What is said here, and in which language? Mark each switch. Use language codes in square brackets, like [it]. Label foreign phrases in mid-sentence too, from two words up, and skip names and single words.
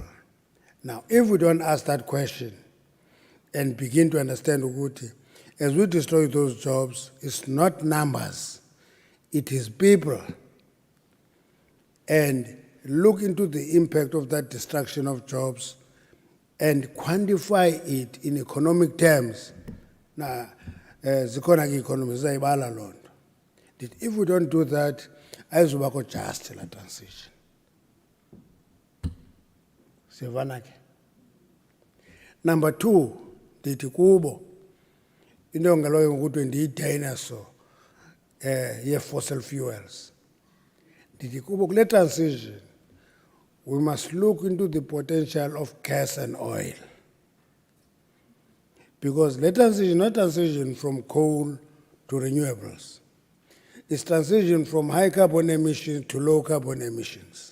[en] Now, if we don't ask that question and begin to understand Uguti, as we destroy those jobs, it's not numbers, it is people. And look into the impact of that destruction of jobs and quantify it in economic terms. Now, [xh] zikona economy zayibala loo nto. [en] If we don't do that, ayizubakho just la transition. [xh] Sivana ke. [en] Number two, [xh] ndithi kubo into ngaloyo ukuthi ndiyi-dinosaur ye- [en] fossil fuels. [xh] Ndithi kubo kule [en] transition, we must look into the potential of gas and oil. Because the transition is not transition from coal to renewables. It's transition from high carbon emissions to low carbon emissions.